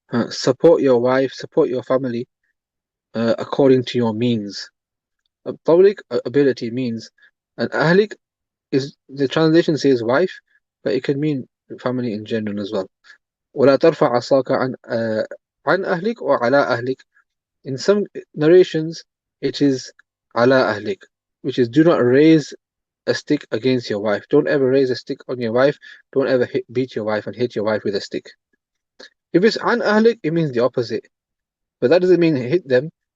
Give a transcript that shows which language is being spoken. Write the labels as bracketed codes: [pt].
[en] Support your wife, support your family according to your means. Public ability means, and ahlik is, the translation says wife, but it can mean family in general as well. [ar] ولا ترفع عصاك عن أهلك or على أهلك. [en] In some narrations, it is [ar] على أهلك, [en] which is do not raise a stick against your wife. Don't ever raise a stick on your wife. Don't ever beat your wife and hit your wife with a stick. If it's [ar] عن أهلك, [en] it means the opposite. But that doesn't mean hit them.